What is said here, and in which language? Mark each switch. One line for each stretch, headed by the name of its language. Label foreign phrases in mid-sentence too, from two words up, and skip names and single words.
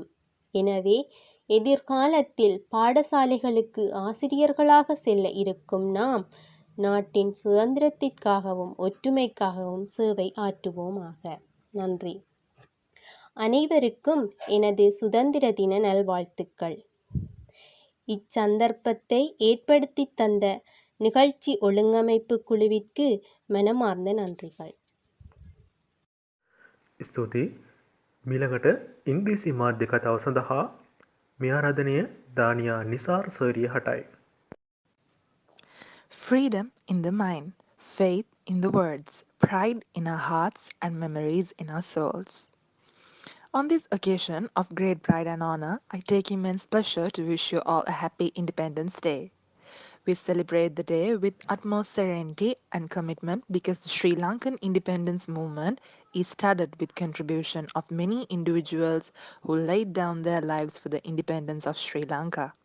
Tamil: எனவே எதிர்காலத்தில் பாடசாலைகளுக்கு ஆசிரியர்களாக செல்ல இருக்கும் நாம் நாட்டின் சுதந்திரத்திற்காகவும் ஒற்றுமைக்காகவும் சேவை ஆற்றுவோமாக. நன்றி. அனைவருக்கும் எனது சுதந்திர தின நல்வாழ்த்துக்கள். இச்சந்தர்ப்பத்தை ஏற்படுத்தி தந்த நிகழ்ச்சி ஒழுங்கமைப்பு குழுவிற்கு மனமார்ந்த நன்றிகள்.
Sinhala: ස්තුතියි. මීළඟට ඉංග්‍රීසි මාධ්‍ය කතාව සඳහා මේ ආරාධනය දානියා නිසාර් සෝරිය හටයි.
English: Freedom in the mind, faith in the words, pride in our hearts and memories in our souls. On this occasion of great pride and honor, I take immense pleasure to wish you all a happy Independence Day. We celebrate the day with utmost serenity and commitment because the Sri Lankan independence movement is studded with contribution of many individuals who laid down their lives for the independence of Sri Lanka.